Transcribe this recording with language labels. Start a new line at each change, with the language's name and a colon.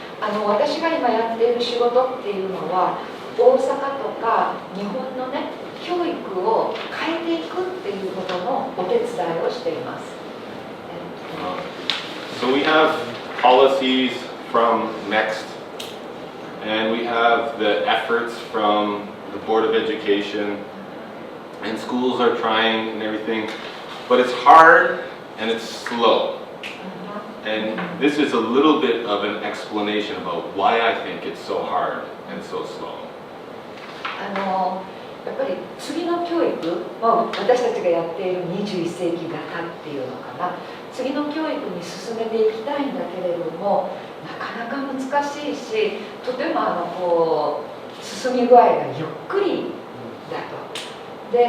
Japanese: 私が今やっている仕事っていうのは、大阪とか日本のね、教育を変えていくっていうことのお手伝いをしています。
English: So we have policies from NEXT, and we have the efforts from the Board of Education, and schools are trying and everything, but it's hard and it's slow. And this is a little bit of an explanation about why I think it's so hard and so slow.
Japanese: やっぱり次の教育、私たちがやっている21世紀型っていうのかな、次の教育に進めていきたいんだけれども、なかなか難しいし、とても進み具合がゆっくりだと。